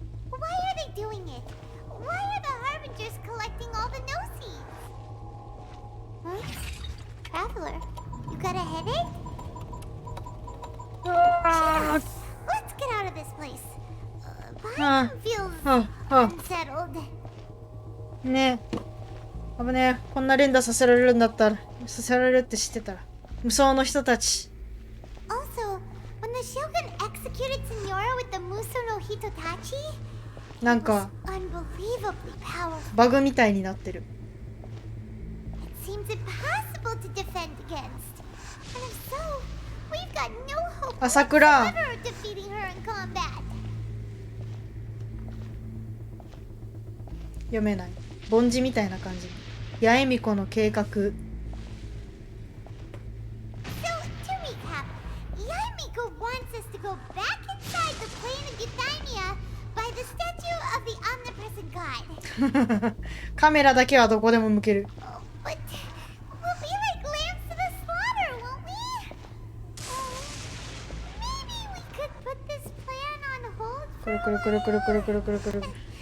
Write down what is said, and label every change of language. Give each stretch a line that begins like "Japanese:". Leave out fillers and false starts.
English: Why are they doing it? Why are the Harbingers collecting all the no-seeds? Huh? Traveler, you got a headache? Cheers. Let's get out of this place. Paimon feels unsettled.
Japanese: ねえ。危ねえ。こんな連打させられるんだったら、させられるって知ってたら。無双の人たち。
English: Also, when the Shogun executed Signora with the Muso no Hitotachi,
Japanese: なんか
English: unbelievably powerful.
Japanese: バグみたいになってる。
English: It seems impossible to defend against. And if so, we've got no hope
Japanese: Asakura.
English: whatsoever of defeating her in combat.
Japanese: 読めない。凡字みたいな感じ。八重美子の計画。
English: So, to recap, Yaemiko wants us to go back inside the plane of Euthymia by the statue of the omnipresent god.
Japanese: カメラだけはどこでも向ける。
English: But we'll be like lambs to the slaughter, won't we? Maybe we could put this plan on hold
Japanese: くるくるくるくるくるくるくるくる。